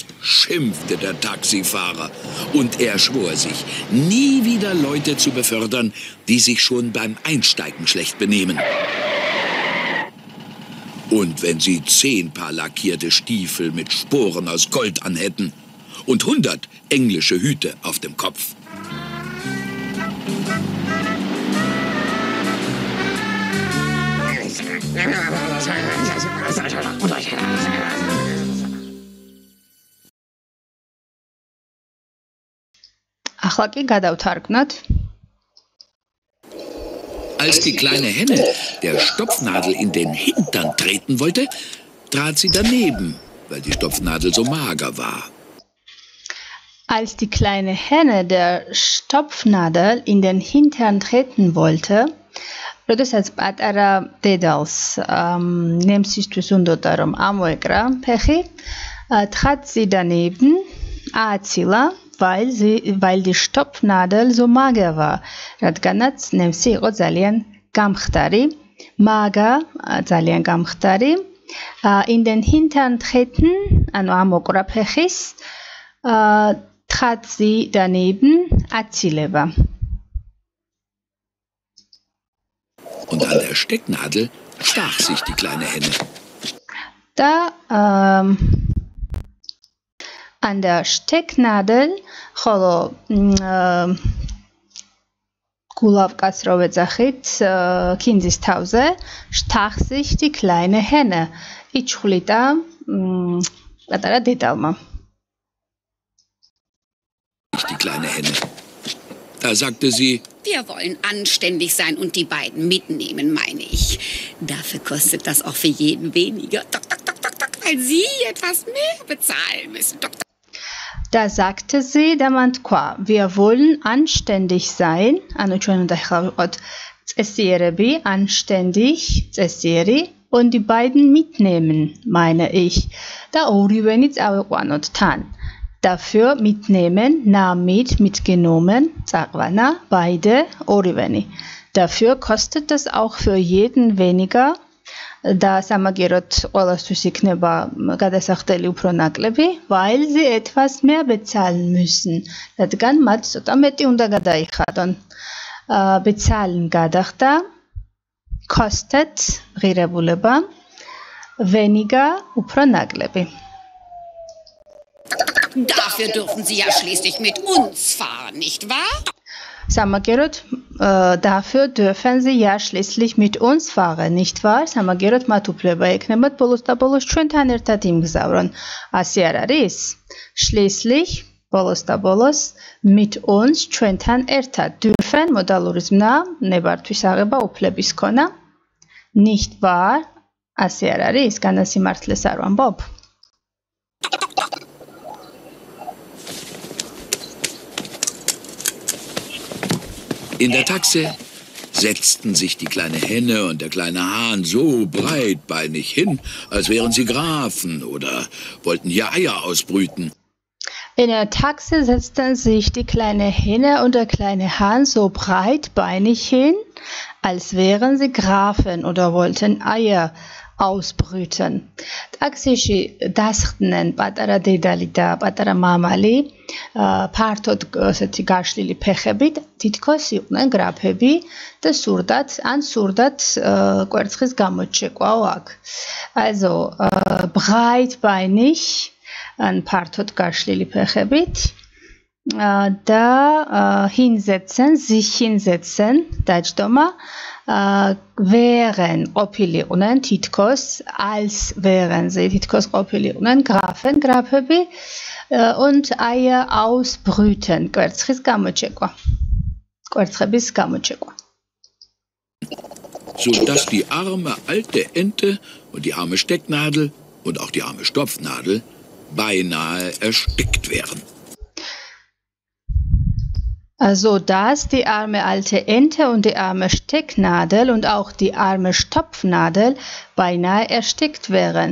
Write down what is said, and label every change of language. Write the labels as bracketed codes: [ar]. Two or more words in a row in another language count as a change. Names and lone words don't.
[de] Schimpfte der Taxifahrer. Und er schwor sich, nie wieder Leute zu befördern, die sich schon beim Einsteigen schlecht benehmen. Und wenn sie 10 Paar lackierte Stiefel mit Sporen aus Gold anhätten und 100 englische Hüte auf dem Kopf. [ka] ახლა კი გადავთარგმნოთ. [de] Als die kleine Henne der Stopfnadel in den Hintern treten wollte, trat sie daneben, weil die Stopfnadel so mager war. Als die kleine Henne der Stopfnadel in den Hintern treten wollte, [ka] როდესაც პატარა დედალს ნემსისთვის უნდოდა რომ ამოეკრა ფეხი, [de] trat sie daneben, ააცილა, weil die Stopfnadel so mager war, [ka] რადგანაც ნემსი იყო ძალიან გამხდარი, mager, ძალიან გამხდარი, [de] in den Hintern treten, [ka] ანუ ამოკრა ფეხის, [de] trat sie daneben, აცილება. Und an der Stecknadel stach sich die kleine Henne. და an der Stecknadel, [ka] ხოლო გულავკას რო ვეძახით ქინძის თავზე, [de] stach sich die kleine Henne. [ka] იჩხვლიდა პატარა დედალმა. [de] Die kleine Henne. Da sagte sie: Wir wollen anständig sein und die beiden mitnehmen, meine ich. Dafür kostet das auch für jeden weniger. Weil Sie etwas mehr bezahlen müssen. Da sagte sie, da man თქვა, wir wollen anständig sein, [ka] ანუ ჩვენ უნდა ახლა ვიყოთ წესიერები, [de] anständig, წესიერი, und die beiden mitnehmen, meine ich. [ka] Da ორივენი წავიყვანოთ თან. [de] Dafür mitnehmen, mitgenommen, წაყვანა, beide, ორივენი. Dafür kostet das auch für jeden weniger. [ka] Da სამაგიეროდ ყველასთვის იქნება გადასახდელი უფრო ნაკლები, [de] weil sie etwas mehr bezahlen müssen. [ka] რადგან მათ ცოტა მეტი უნდა გადაიხადონ. bezahlen გადახდა, kostet ღირებულება, weniger უფრო ნაკლები. [de] Dafür dürfen Sie ja schließlich mit uns fahren, nicht wahr? Samagierot, dafür dürfen Sie ja schließlich mit uns fahren, nicht wahr? [ka] Samagierot მათუფლება ექნებათ ბოლოს და ბოლოს ჩვენთან ერთად იმგზავრონ. ასე არ არის? Schließlich ბოლოს და ბოლოს [de] mit uns [ka] ჩვენთან ერთად. Dürfen მოდალური ზმნა, ნებართვის აღება უფლების ქონა. [de] Nicht wahr? [ka] ასე არ არის? განასიმართლეს არ ვამბობ? [de] In der Taxe setzten sich die kleine Henne und der kleine Hahn so breitbeinig hin, als wären sie Grafen oder wollten hier Eier ausbrüten. In der Taxe setzten sich die kleine Henne und der kleine Hahn so breitbeinig hin, als wären sie Grafen oder wollten Eier ausbrüten. [ka] Taxiში დასხდნენ პატარა დედალი და პატარა მამალი, ფართოდ ესეთი გაშლილი ფეხებით, თითქოს იყვნენ გრაფები და სურდათ კვერცხის გამოჩეკვაო აქ. [de] Also breitbeinig, [ka] ან ფართოდ გაშლილი ფეხებით და [de] sich hinsetzen, [ka] დაჯდომა wären ყოფილიყვნენ თითქოს [de] als wären sie [ka] თითქოს ყოფილიყვნენ grafები [de] und Eier ausbrüten [ka] კვერცხების გამოჩეკვა [de] so dass die arme alte Ente und die arme Stecknadel und auch die arme Stopfnadel beinahe erstickt wären. Also, dass die arme alte Ente und die arme Stecknadel und auch die arme Stopfnadel beinahe erstickt wären.